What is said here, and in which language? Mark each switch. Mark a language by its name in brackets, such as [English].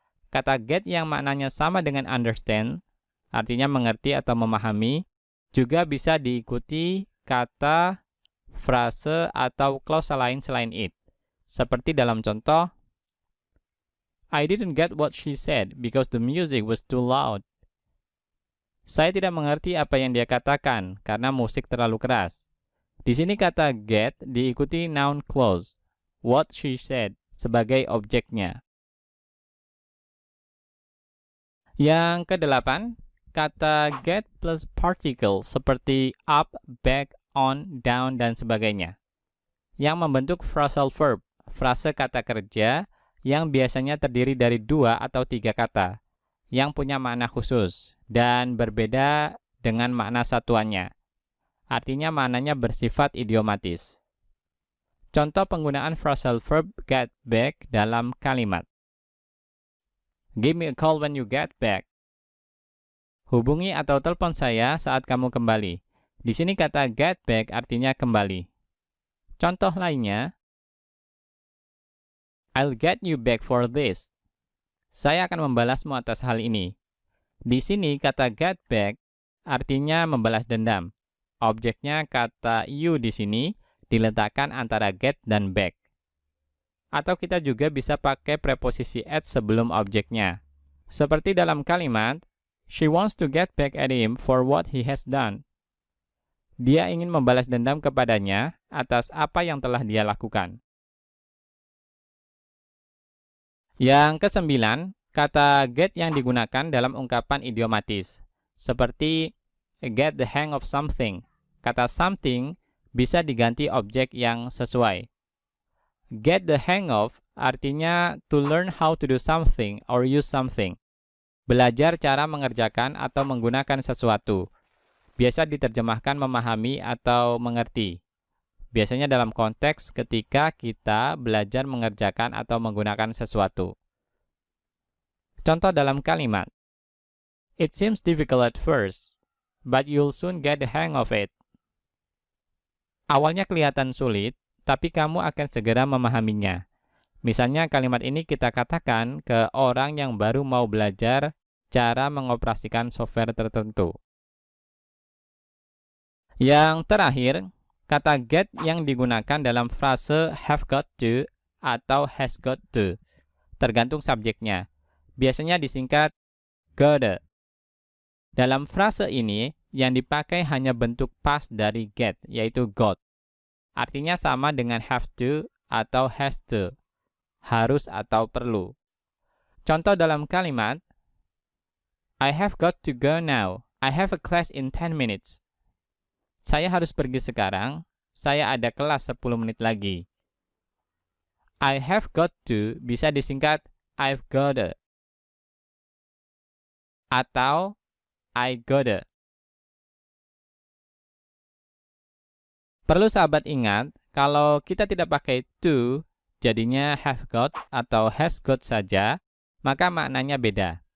[Indonesian] Kata get yang maknanya sama dengan understand, artinya mengerti atau memahami, juga bisa diikuti kata, frase, atau klausa lain selain it. Seperti dalam contoh, [English] I didn't get what she said because the music was too loud. [Indonesian] Saya tidak mengerti apa yang dia katakan karena musik terlalu keras. Di sini kata get diikuti noun clause, [English] what she said, [Indonesian] sebagai objeknya. Yang kedelapan, kata get plus particle seperti up, back, on, down, dan sebagainya. Yang membentuk phrasal verb, frase kata kerja yang biasanya terdiri dari 2 atau 3 kata, yang punya makna khusus dan berbeda dengan makna satuannya. Artinya maknanya bersifat idiomatis. Contoh penggunaan phrasal verb get back dalam kalimat. [English] Give me a call when you get back. [Indonesian] Hubungi atau telepon saya saat kamu kembali. Di sini kata get back artinya kembali. Contoh lainnya, [English] I'll get you back for this. [Indonesian] Saya akan membalasmu atas hal ini. Di sini kata get back artinya membalas dendam. Objeknya kata you di sini diletakkan antara get dan back. Atau kita juga bisa pakai preposisi at sebelum objeknya. Seperti dalam kalimat, [English] she wants to get back at him for what he has done. [Indonesian] Dia ingin membalas dendam kepadanya atas apa yang telah dia lakukan. Yang kesembilan, kata get yang digunakan dalam ungkapan idiomatis. Seperti [English] get the hang of something. [Indonesian] Kata something bisa diganti objek yang sesuai. [English] Get the hang of artinya to learn how to do something or use something. [Indonesian] Belajar cara mengerjakan atau menggunakan sesuatu. Biasa diterjemahkan memahami atau mengerti. Biasanya dalam konteks ketika kita belajar mengerjakan atau menggunakan sesuatu. Contoh dalam kalimat. [English] It seems difficult at first, but you'll soon get the hang of it. [Indonesian] Awalnya kelihatan sulit, tapi kamu akan segera memahaminya. Misalnya kalimat ini kita katakan ke orang yang baru mau belajar cara mengoperasikan software tertentu. Yang terakhir, kata get yang digunakan dalam frase [English] have got to [Indonesian] atau [English] has got to, [Indonesian] tergantung subjeknya. Biasanya disingkat gotta. Dalam frase ini, yang dipakai hanya bentuk past dari get, yaitu got. Artinya sama dengan [English] have to [Indonesian] atau [English] has to, [Indonesian] harus atau perlu. Contoh dalam kalimat, [English] I have got to go now. I have a class in 10 minutes. [Indonesian] Saya harus pergi sekarang. Saya ada kelas 10 menit lagi. [English] I have got to [Indonesian] bisa disingkat [English] I've gotta atau I gotta. [Indonesian] Perlu sahabat ingat, kalau kita tidak pakai to, jadinya [English] have got [Indonesian] atau [English] has got [Indonesian] saja, maka maknanya beda.